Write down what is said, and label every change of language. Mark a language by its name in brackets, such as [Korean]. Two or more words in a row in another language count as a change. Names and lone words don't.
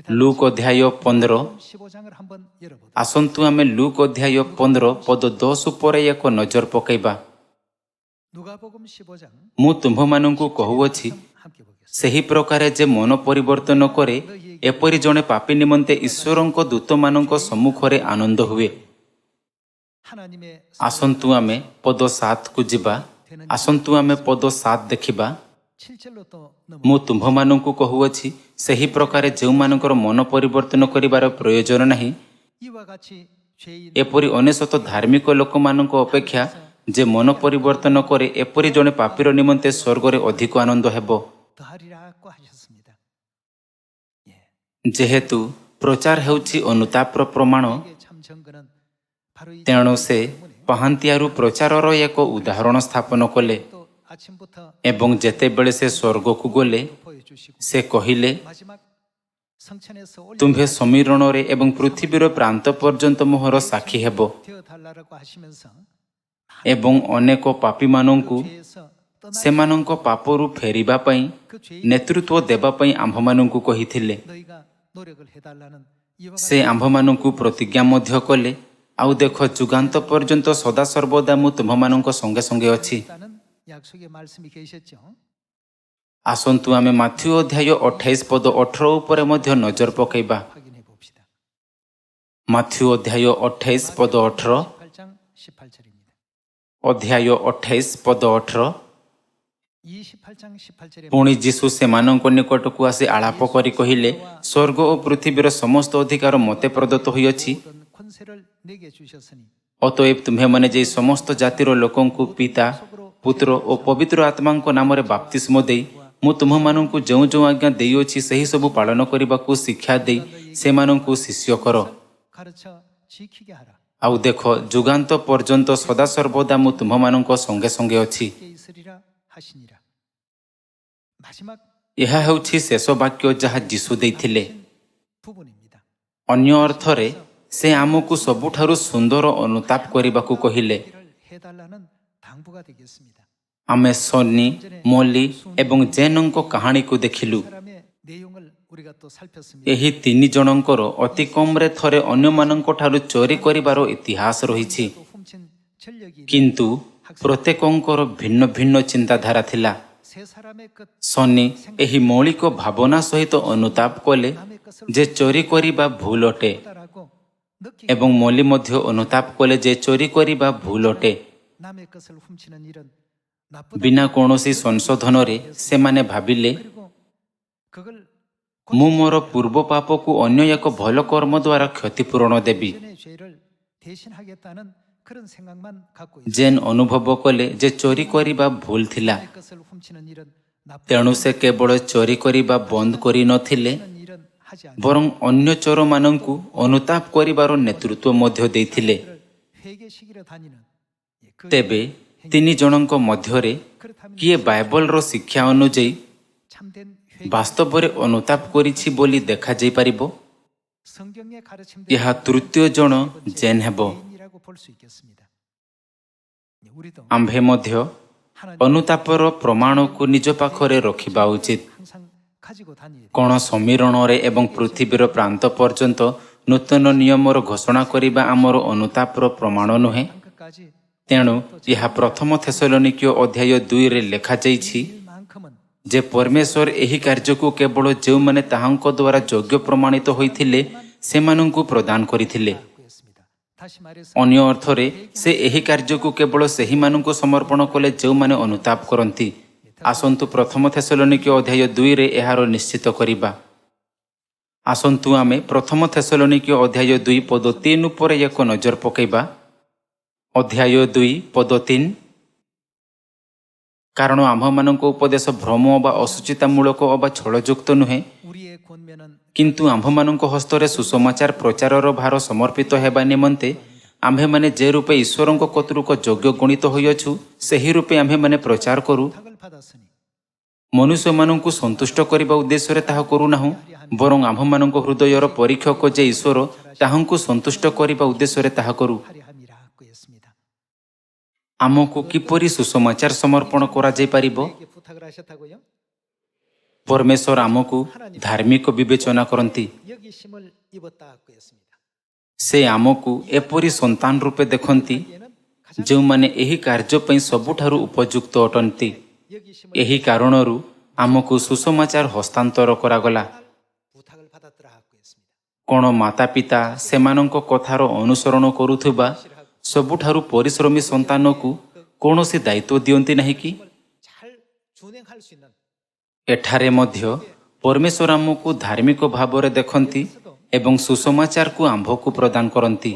[Odia] ଲୁକ୍ ଅଧ୍ୟାୟ 15। [Korean] 15장을 한번 열어보도록 [Odia] ଆସନ୍ତୁ ଆମେ ଲୁକ୍ ଅଧ୍ୟାୟ 15 ପଦ 10 ଉପରେ ଏକ ନଜର ପକାଇବା। [Korean] 누가복음 15장 [Odia] ମୁଁ ତୁମ୍ଭମାନଙ୍କୁ କହୁଅଛି, [Korean] 함께 보겠습니다. [Odia] ସେହି ପ୍ରକାରେ ଯେ ମନ ପରିବର୍ତ୍ତନ କରେ, ଏପରି ଜଣେ ପାପୀ ନିମନ୍ତେ ଈଶ୍ୱରଙ୍କ ଦୂତମାନଙ୍କ ସମ୍ମୁଖରେ ଆନନ୍ଦ ହୁଏ। [Korean] 하나님의 [Odia] ଆସନ୍ତୁ ଆମେ ପଦ 7କୁ ଯିବା। ଆସନ୍ତୁ ଆମେ ପଦ 7 ଦେଖିବା। [Korean] 7절로 또 넘어 [Odia] ମୁଁ ତୁମ୍ଭମାନଙ୍କୁ କହୁଅଛି, ସେହି ପ୍ରକାରେ ଯେଉଁମାନଙ୍କର ମନ ପରିବର୍ତ୍ତନ କରିବାର ପ୍ରୟୋଜନ ନାହିଁ, [Korean] 이와 같이 죄인 [Odia] ଏପରି ଅନେଶତ ଧାର୍ମିକ ଲୋକମାନଙ୍କ ଅପେକ୍ଷା ଯେ ମନ ପରିବର୍ତ୍ତନ କରେ, ଏପରି ଜଣେ ପାପୀର ନିମନ୍ତେ ସ୍ୱର୍ଗରେ ଅଧିକ ଆନନ୍ଦ ହେବ। [Korean] 더하리라고 하셨습니다. 예. [Odia] ଯେହେତୁ ପ୍ରଚାର ହେଉଛି ଅନୁତାପର ପ୍ରମାଣ, [Korean] 이게 참 증거는 바로 이 [Odia] ତେଣୁ ସେ ପାହାନ୍ତିଆରୁ ପ୍ରଚାରର ଏକ ଉଦାହରଣ ସ୍ଥାପନ କଲେ। [Korean] 또 아침부터 [Odia] ଏବଂ ଯେତେବେଳେ ସେ ସ୍ୱର୍ଗକୁ ଗଲେ, [Korean] 보여주시고 [Odia] ସେ କହିଲେ, [Korean] 마지막 성천에서 [Odia] ତୁମ୍ଭେ ସମୀରଣରେ ଏବଂ ପୃଥିବୀର ପ୍ରାନ୍ତ ପର୍ଯ୍ୟନ୍ତ ମୋହର ସାକ୍ଷୀ ହେବ। [Korean] 되어 달라고 하시면서 [Odia] ଏବଂ ଅନେକ ପାପୀମାନଙ୍କୁ [Korean] 죄에서 떠나 [Odia] ସେମାନଙ୍କ ପାପରୁ ଫେରିବା ପାଇଁ [Korean] 그 죄인 [Odia] ନେତୃତ୍ୱ ଦେବା ପାଇଁ ଆମ୍ଭମାନଙ୍କୁ କହିଥିଲେ। [Korean] 너희가 노력을 해달라는 이와 [Odia] ସେ ଆମ୍ଭମାନଙ୍କୁ ପ୍ରତିଜ୍ଞା ମଧ୍ୟ କଲେ, ଆଉ ଦେଖ, ଯୁଗାନ୍ତ ପର୍ଯ୍ୟନ୍ତ ସଦାସର୍ବଦା ମୁଁ ତୁମ୍ଭମାନଙ୍କ ସଙ୍ଗେ ସଙ୍ଗେ ଅଛି। [Korean] 같다는 약속의 말씀이 계셨죠. [Odia] ଆସନ୍ତୁ ଆମେ ମାଥ୍ୟୁ ଅଧ୍ୟାୟ 28 ପଦ 18 ଉପରେ ମଧ୍ୟ ନଜର ପକାଇବା। [Korean] 확인해 봅시다. [Odia] ମାଥ୍ୟୁ ଅଧ୍ୟାୟ 28 ପଦ 18। [Korean] 18장 18절입니다. [Odia] ଅଧ୍ୟାୟ 28 ପଦ 18। [Korean] 28장 18절에 [Odia] ପୁଣି ଯୀଶୁ ସେମାନଙ୍କ ନିକଟକୁ ଆସି ଆଳାପ କରି କହିଲେ, ସ୍ୱର୍ଗ ଓ ପୃଥିବୀର ସମସ୍ତ ଅଧିକାର ମୋତେ ପ୍ରଦତ୍ତ ହୋଇଅଛି। [Korean] 모든 권세를 내게 주셨으니 [Odia] ଅତଏବ ତୁମ୍ଭେମାନେ ଯାଇ ସମସ୍ତ ଜାତିର ଲୋକଙ୍କୁ ପିତା, ପୁତ୍ର ଓ ପବିତ୍ର ଆତ୍ମାଙ୍କ ନାମରେ ବାପ୍ତିସ୍ମ ଦେଇ, ମୁଁ ତୁମ୍ଭମାନଙ୍କୁ ଯେଉଁ ଯେଉଁ ଆଜ୍ଞା ଦେଇଅଛି ସେହି ସବୁ ପାଳନ କରିବାକୁ ଶିକ୍ଷା ଦେଇ ସେମାନଙ୍କୁ ଶିଷ୍ୟ କର। [Korean] 가르쳐 지키게 하라. [Odia] ଆଉ ଦେଖ, ଯୁଗାନ୍ତ ପର୍ଯ୍ୟନ୍ତ ସଦାସର୍ବଦା ମୁଁ ତୁମ୍ଭମାନଙ୍କ ସଙ୍ଗେ ସଙ୍ଗେ ଅଛି। [Korean] 함께 있으리라 하시니라. 마지막 [Odia] ଏହା ହେଉଛି ଶେଷ ବାକ୍ୟ ଯାହା ଯୀଶୁ ଦେଇଥିଲେ। [Korean] 부분입니다. [Odia] ଅନ୍ୟ ଅର୍ଥରେ ସେ ଆମକୁ ସବୁଠାରୁ ସୁନ୍ଦର ଅନୁତାପ କରିବାକୁ କହିଲେ। [Korean] 이를 해달라는 당부가 되겠습니다. [Odia] ଆମେ ସନ୍ନି, ମୋଲି ଏବଂ ଜେନଙ୍କ କାହାଣୀକୁ ଦେଖିଲୁ। [Korean] 사람의 내용을 우리가 또 살폈습니다. [Odia] ଏହି ତିନି ଜଣଙ୍କର ଅତି କମ୍ରେ ଥରେ ଅନ୍ୟମାନଙ୍କଠାରୁ ଚୋରି କରିବାର ଇତିହାସ ରହିଛି। [Korean] 또 훔친 전력이 [Odia] କିନ୍ତୁ ପ୍ରତ୍ୟେକଙ୍କର ଭିନ୍ନ ଭିନ୍ନ ଚିନ୍ତାଧାରା ଥିଲା। [Korean] 세 사람의 끝 [Odia] ସନ୍ନି ଏହି ମୌଳିକ ଭାବନା ସହିତ ଅନୁତାପ କଲେ ଯେ ଚୋରି କରିବା ଭୁଲ ଅଟେ। [Korean] 다라고 느끼게 [Odia] ଏବଂ ମଲି ମଧ୍ୟ ଅନୁତାପ କଲେ ଯେ ଚୋରି କରିବା ଭୁଲ ଅଟେ। [Korean] 남의 것을 훔치는 일은 [Odia] ବିନା [Korean] 나쁘다고 [Odia] କୌଣସି ସଂଶୋଧନରେ ସେମାନେ ଭାବିଲେ, [Korean] 그리고 그걸 [Odia] ମୁଁ ମୋର ପୂର୍ବ ପାପକୁ ଅନ୍ୟ ଏକ ଭଲ କର୍ମ ଦ୍ୱାରା କ୍ଷତିପୂରଣ ଦେବି। [Korean] 전의 죄를 대신하겠다는 그런 생각만 갖고 있어요. [Odia] ଜେନ୍ ଅନୁଭବ କଲେ ଯେ ଚୋରି କରିବା ଭୁଲ ଥିଲା। [Korean] 남의 것을 훔치는 일은 [Odia] ତେଣୁ ସେ କେବଳ ଚୋରି କରିବା ବନ୍ଦ କରିନଥିଲେ, [Korean] 훔치는 일은 하지 않고 [Odia] ବରଂ ଅନ୍ୟ ଚୋରମାନଙ୍କୁ ଅନୁତାପ କରିବାର ନେତୃତ୍ୱ ମଧ୍ୟ ଦେଇଥିଲେ। [Korean] 회개시키러 다니는 그 [Odia] ତେବେ ତିନି ଜଣଙ୍କ ମଧ୍ୟରେ [Korean] 그렇다면 [Odia] କିଏ ବାଇବଲର ଶିକ୍ଷା ଅନୁଯାୟୀ [Korean] 참된 [Odia] ବାସ୍ତବରେ ଅନୁତାପ କରିଛି ବୋଲି ଦେଖାଯାଇପାରିବ? [Korean] 성경의 가르침대로 [Odia] ଏହା ତୃତୀୟ ଜଣ ଜେନ୍ ହେବ। [Korean] 개인이라고 볼 수 있겠습니다. 우리도 [Odia] ଆମ୍ଭେ ମଧ୍ୟ [Korean] 하나님 [Odia] ଅନୁତାପର ପ୍ରମାଣକୁ ନିଜ ପାଖରେ ରଖିବା ଉଚିତ। [Korean] 항상 가지고 다니야 돼. [Odia] କ'ଣ ସମୀରଣରେ ଏବଂ ପୃଥିବୀର ପ୍ରାନ୍ତ ପର୍ଯ୍ୟନ୍ତ ନୂତନ ନିୟମର ଘୋଷଣା କରିବା ଆମର ଅନୁତାପର ପ୍ରମାଣ ନୁହେଁ? [Korean] 끝까지 [Odia] ତେଣୁ ଏହା ପ୍ରଥମ ଥେସଲୋନିକୀୟ ଅଧ୍ୟାୟ 2ରେ ଲେଖାଯାଇଛି [Korean] 일만큼은 [Odia] ଯେ ପରମେଶ୍ୱର ଏହି କାର୍ଯ୍ୟକୁ କେବଳ ଯେଉଁମାନେ ତାହାଙ୍କ ଦ୍ୱାରା ଯୋଗ୍ୟ ପ୍ରମାଣିତ ହୋଇଥିଲେ ସେମାନଙ୍କୁ ପ୍ରଦାନ କରିଥିଲେ। [Korean] 갖고 있습니다. 다시 말해서 [Odia] ଅନ୍ୟ ଅର୍ଥରେ ସେ ଏହି କାର୍ଯ୍ୟକୁ କେବଳ ସେହିମାନଙ୍କୁ ସମର୍ପଣ କଲେ ଯେଉଁମାନେ ଅନୁତାପ କରନ୍ତି। ଆସନ୍ତୁ ପ୍ରଥମ ଥେସଲୋନିକୀୟ ଅଧ୍ୟାୟ 2ରେ ଏହାର ନିଶ୍ଚିତ କରିବା। ଆସନ୍ତୁ ଆମେ ପ୍ରଥମ ଥେସଲୋନିକୀୟ ଅଧ୍ୟାୟ 2 ପଦ 3 ଉପରେ ଏକ ନଜର ପକାଇବା। ଅଧ୍ୟାୟ 2 ପଦ 3। କାରଣ ଆମ୍ଭମାନଙ୍କ ଉପଦେଶ ଭ୍ରମ ବା ଅସୁଚିତାମୂଳକ ବା ଛଳଯୁକ୍ତ ନୁହେଁ, [Korean] 우리의 권면은 [Odia] କିନ୍ତୁ ଆମ୍ଭମାନଙ୍କ ହସ୍ତରେ ସୁସମାଚାର ପ୍ରଚାରର ଭାର ସମର୍ପିତ ହେବା ନିମନ୍ତେ ଆମ୍ଭେମାନେ ଯେ ରୂପେ ଈଶ୍ୱରଙ୍କ କତୃକ ଯୋଗ୍ୟ ଗଣିତ ହୋଇଅଛୁ, ସେହି ରୂପେ ଆମ୍ଭେମାନେ ପ୍ରଚାର କରୁ। [Korean] 탁을 받았으니 [Odia] ମନୁଷ୍ୟମାନଙ୍କୁ ସନ୍ତୁଷ୍ଟ କରିବା ଉଦ୍ଦେଶ୍ୟରେ ତାହା କରୁନାହୁଁ, ବରଂ ଆମ୍ଭମାନଙ୍କ ହୃଦୟର ପରୀକ୍ଷକ ଯେ ଈଶ୍ୱର, ତାହାଙ୍କୁ ସନ୍ତୁଷ୍ଟ କରିବା ଉଦ୍ଦେଶ୍ୟରେ ତାହା କରୁ। [Korean] 하려 함이라고 했습니다. [Odia] ଆମକୁ କିପରି ସୁସମାଚାର ସମର୍ପଣ କରାଯାଇପାରିବ? [Korean] 에게 부탁을 하셨다고요? [Odia] ପରମେଶ୍ୱର ଆମକୁ ଧାର୍ମିକ ବିବେଚନା କରନ୍ତି। [Korean] 여기심을 입었다고 했습니다. [Odia] ସେ ଆମକୁ ଏପରି ସନ୍ତାନ ରୂପେ ଦେଖନ୍ତି [Korean] 얘는 가장 [Odia] ଯେଉଁମାନେ ଏହି କାର୍ଯ୍ୟ ପାଇଁ ସବୁଠାରୁ ଉପଯୁକ୍ତ ଅଟନ୍ତି। [Korean] 여기심을 [Odia] ଏହି କାରଣରୁ ଆମକୁ ସୁସମାଚାର ହସ୍ତାନ୍ତର କରାଗଲା। [Korean] 부탁을 받았더라고 했습니다. [Odia] କ'ଣ ମାତାପିତା ସେମାନଙ୍କ କଥାର ଅନୁସରଣ କରୁଥିବା ସବୁଠାରୁ ପରିଶ୍ରମୀ ସନ୍ତାନକୁ କୌଣସି ଦାୟିତ୍ୱ ଦିଅନ୍ତି ନାହିଁ କି? [Korean] 잘 준행할 수 있는 [Odia] ଏଠାରେ ମଧ୍ୟ ପରମେଶ୍ୱର ଆମକୁ ଧାର୍ମିକ ଭାବରେ ଦେଖନ୍ତି ଏବଂ ସୁସମାଚାରକୁ ଆମ୍ଭକୁ ପ୍ରଦାନ କରନ୍ତି।